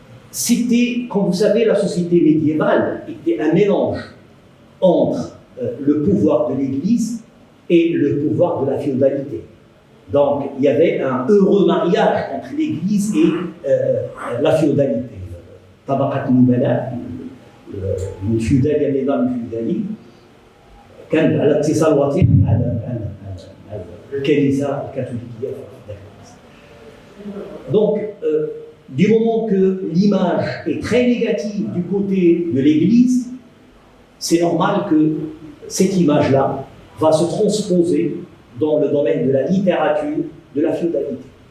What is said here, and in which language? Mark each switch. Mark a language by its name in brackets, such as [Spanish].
[French] C'était, comme vous savez, la société médiévale était un mélange entre le pouvoir de l'Église et le pouvoir de la féodalité. Donc, il y avait un heureux mariage entre l'Église et la féodalité. [Arabic] Tabaqat Nubala, [French] le feudal et [Arabic] النظام الفيودالي كان على اتصال وثيق على الكنيسة الكاثوليكية. [French] Donc, du moment que l'image est très négative du côté de l'Église, c'est normal que cette image-là va se transposer dans le domaine de la littérature de la féodalité.